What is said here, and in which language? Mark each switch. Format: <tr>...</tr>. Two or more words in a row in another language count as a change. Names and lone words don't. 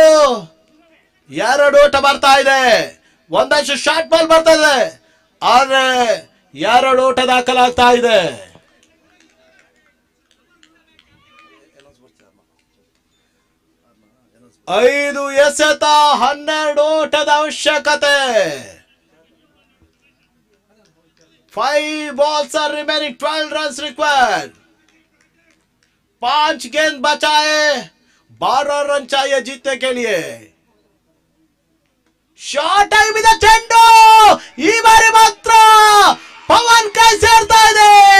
<kn>2 ಓಟ ಬರ್ತಾ ಇದೆ, ಒಂದಷ್ಟು</kn> <en>short ball</en> <kn>ಬರ್ತಾ ಇದೆ, ಆದ್ರೆ 2 ಓಟ ದಾಖಲಾಗ್ತಾ ಇದೆ. ಐದು ಎಸೆತ 12 ಓಟದ ಅವಶ್ಯಕತೆ.</kn> <en>5 balls are remaining, 12 runs required.</en> <hi>5 गेंद बचाए, 12 रन चाहिए जीतने के लिए.</hi> <kn>ಶಾರ್ಟ್ ಆಗಿ ಬಿದ್ದ ಚೆಂಡು ಈ ಬಾರಿ ಮಾತ್ರ ಪವನ್ ಕೈ ಸೇರ್ತಾ ಇದೆ.</kn>